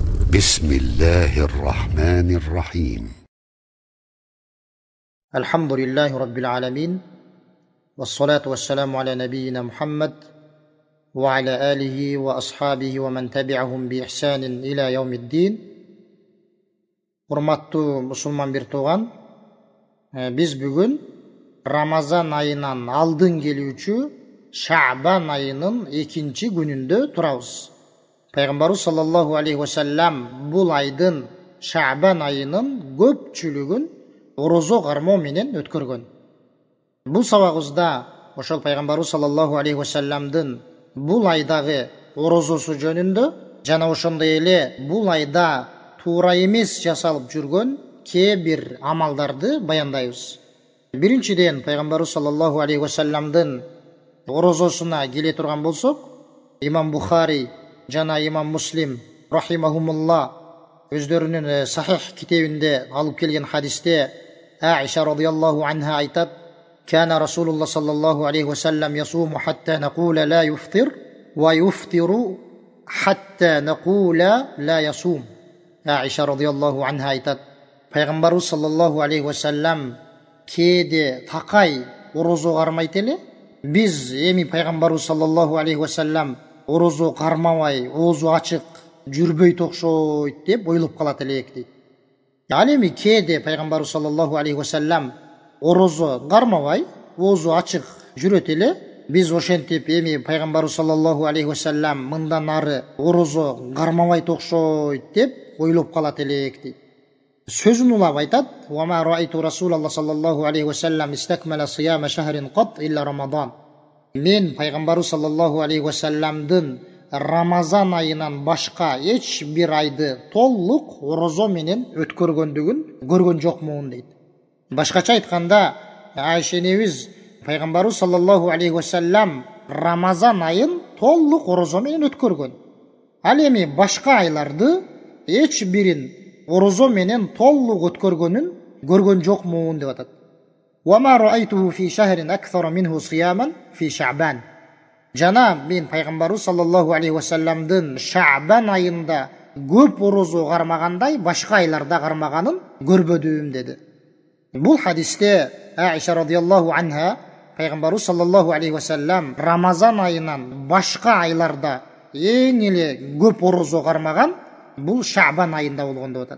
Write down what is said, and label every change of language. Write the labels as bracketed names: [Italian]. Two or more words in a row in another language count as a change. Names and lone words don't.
[Arabic] بسم الله الرحمن الرحيم. الحمد لله رب العالمين، والصلاة والسلام على نبينا محمد وعلى آله وأصحابه ومن تبعهم بإحسان إلى يوم الدين. [Kyrgyz] Урматтуу мусулман бир тууган, биз бүгүн Рамазан айынан алдын келүүчү Шаъбан айынын 2-чи күнүндө турабыз. Пайгамбарыбыз [Arabic] صلى الله عليه وسلم [Kyrgyz] бул айдын Шаъбан айынын көпчүлүгүн орозо кармоо менен өткөргөн. Бул сабагыбызда ошол Пайгамбарыбыз [Arabic] صلى الله عليه وسلم [Kyrgyz] бул айдагы орозосу жөнүндө жана ошондой эле бул айда туура эмес жасалып жүргөн кээ бир амалдарды баяндайбыз. Биринчиден, Пайгамбарыбыз [Arabic] صلى الله عليه وسلم [Kyrgyz] орозосуна келе турган болсок, Имам Бухари жана Имам Муслим рахимахумулла өздөрүнүн сахих китебинде алып келген хадисте Аиша [Arabic] رضي الله عنها [Kyrgyz] айтат: [Arabic] "كان رسول الله صلى الله عليه وسلم يصوم حتى نقول لا يفطر ويفطر حتى نقول لا يصوم." [Kyrgyz] Аиша [Arabic] رضي الله عنها [Kyrgyz] айтат: Пайгамбарыбыз [Arabic] صلى الله عليه وسلم [Kyrgyz] кээде такай орозо кармайт эле. Биз эми Пайгамбарыбыз [Arabic] صلى الله عليه وسلم [Kyrgyz] орозо кармабай, оозу ачык жүрбөйт окшойт деп ойлоп калат элек дейт. Ал эми кээде Пайгамбарыбыз [Arabic] صلى الله عليه وسلم [Kyrgyz] орозо кармабай, оозу ачык жүрөт эле. Биз ошентип эми Пайгамбарыбыз [Arabic] صلى الله عليه وسلم [Kyrgyz] мындан ары орозо кармабайт окшойт деп ойлоп калат элек дейт. Сөзүн улап айтат: [Arabic] "وما رأيت رسول الله صلى الله عليه وسلم استكمل صيام شهر قط إلا رمضان." [Kyrgyz] Мен Пайгамбарыбыз [Arabic] صلى الله عليه وسلم [Kyrgyz] Рамазан айынан башка эч бир айды толук орозо менен өткөргөндүгүн көргөн жокмун дейт. Башкача айтканда, Айша энебиз Пайгамбарыбыз [Arabic] صلى الله عليه وسلم [Kyrgyz] Рамазан айын толук орозо менен өткөргөн. Ал эми башка айларды эч бирин орозо менен толук өткөргөнүн көргөн жокмун деп атат. [Arabic] "وما رأيته في شهر أكثر منه صياما في شعبان." [Kyrgyz] Жана мен Пайгамбарыбыз [Arabic] صلى الله عليه وسلم [Kyrgyz] Шаъбан айында көп орозо кармагандай башка айларда кармаганын көрбөдүм деди. Бул хадисте Аиша [Arabic] رضي الله عنها [Kyrgyz] Пайгамбарыбыз [Arabic] صلى الله عليه وسلم [Kyrgyz] Рамазан айынан башка айларда эң эле көп орозо кармаган бул Шаъбан айында болгон деп атат.